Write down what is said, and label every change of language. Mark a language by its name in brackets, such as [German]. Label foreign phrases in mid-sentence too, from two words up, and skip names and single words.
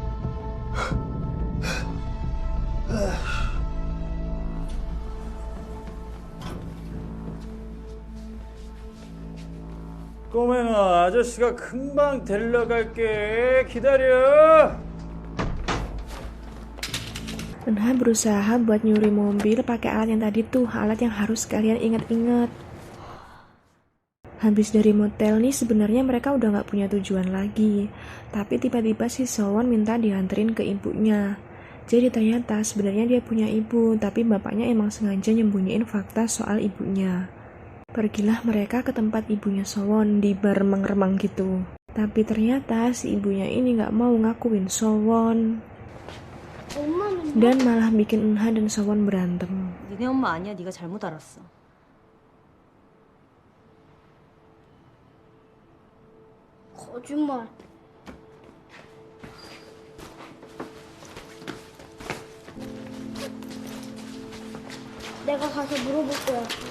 [Korean] 꼬맹아, 아저씨가 금방 데리러 갈게. 기다려. [Indonesian] Eunha berusaha buat nyuri mobil pakai alat yang tadi tuh, alat yang harus kalian ingat-ingat. Habis dari motel nih sebenarnya mereka udah gak punya tujuan lagi. Tapi tiba-tiba si Sowon minta dianterin ke ibunya. Jadi ternyata sebenarnya dia punya ibu, tapi bapaknya emang sengaja nyembunyiin fakta soal ibunya. Pergilah mereka ke tempat ibunya Sowon di bar remang-remang gitu. Tapi ternyata si ibunya ini gak mau ngakuin Sowon. Dan malah bikin Eunha dan Sowon berantem. [Korean] 니네 엄마 아니야. 네가 잘못 알았어. 거짓말. 내가 가서 물어볼 거야.